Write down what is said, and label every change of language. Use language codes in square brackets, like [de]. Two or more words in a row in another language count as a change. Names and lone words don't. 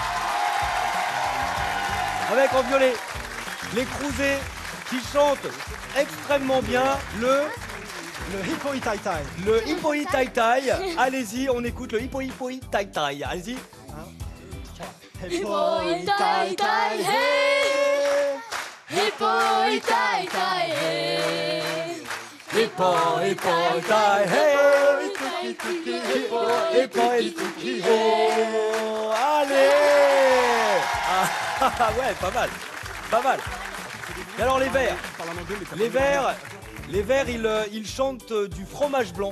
[fr] Avec en violet les Crouzet qui chantent extrêmement bien le Hippo Tai Tai. le Hippo Tai Tai. Allez-y, on écoute le Hippo Tai Tai. Allez-y. Hippo Tai Tai, hey. Hippo Tai Tai, hey. Hippo Tai, hey. Hippo. Allez. Ah ouais, pas mal. Et alors les verts, ils chantent du fromage blanc.